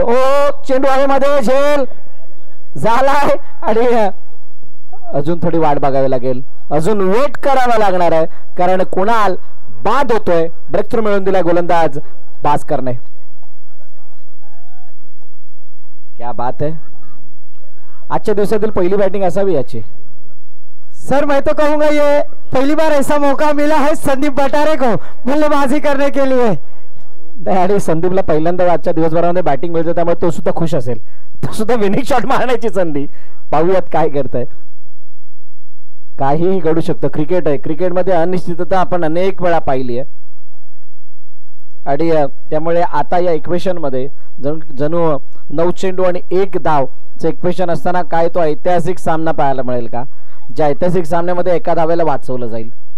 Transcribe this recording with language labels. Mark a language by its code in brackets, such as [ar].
[mr] ओ चेंडू हवेमध्ये झेल झालाय आणि अजून थोडी वाट बघावी लागेल, अजून वेट करावा लागणार आहे, कारण कुणाल बाद होतोय. ब्रेक थ्रू मिळवून दिलाय गोलंदाज भास्करने. [hi] क्या बात है, [mr] आजच्या दिवसातील पहिली बॅटिंग असावी याची. [hi] सर मैं तो कहूंगा ये पहली बार ऐसा मौका मिला है संदीप बटारे को बल्लेबाजी करने के लिए. [mr] आणि संदीपला पहिल्यांदा आजच्या दिवसभरामध्ये बॅटिंग मिळते, त्यामुळे तो सुद्धा खुश असेल. तो सुद्धा विनिंग शॉट मारण्याची संधी. पाहूयात काय करताय. काहीही घडू शकतं, क्रिकेट आहे. क्रिकेटमध्ये अनिश्चितता आपण अनेक वेळा पाहिली आहे. आणि त्यामुळे आता या इक्वेशन मध्ये जणू 9 चेंडू आणि 1 धाव इक्वेशन असताना काय तो ऐतिहासिक सामना पाहायला मिळेल का, ज्या ऐतिहासिक सामन्यामध्ये एका धावेला वाचवलं जाईल.